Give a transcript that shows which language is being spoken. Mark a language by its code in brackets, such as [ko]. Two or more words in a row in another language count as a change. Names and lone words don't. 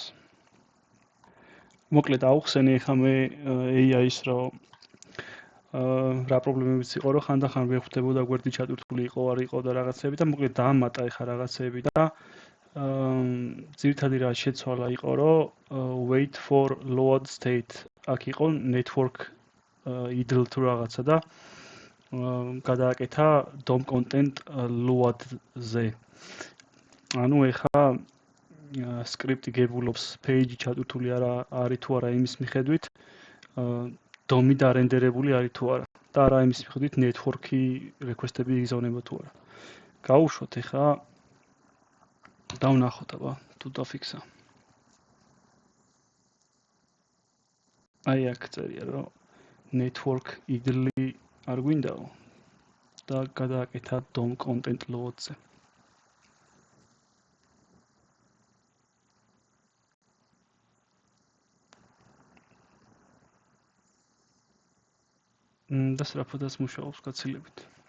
[ka] მოკლედ აუხსენე ხა მე AI-ის რომ რა პრობლემებიც იყო რომ ხანდახან ვერ ხვდებოდა გვერდი ჩატვირთული იყო არ იყო და რაღაცები და მოკლედ დაამატა ხა რაღაცები და ძირითადი რა შეცვალა იყო რომ [en] wait for load state [ka] აქ იყო [en] network idle [ka] თუ რაღაცა და გადააკეთა [en] DOM content load- [ka] ზე. ანუ ეხა სკრიპტი გებულობს page ჩატვირთული არის თუ არა იმის მიხედვით DOM-ი დარენდერებული არის თუ არა და არა იმის მიხედვით [en] network-ი request-ები [ka] იგზავნება თუ არა. გავუშვოთ ეხა და ვნახოთ აბა თუ დაფიქსა. აი აქ წერია რომ [en] network idle [ka] არ გვინდაო და გადააკეთა [en] DOM content load- [ka] ზე. და სწრაფადაც მუშაობს გაცილებით.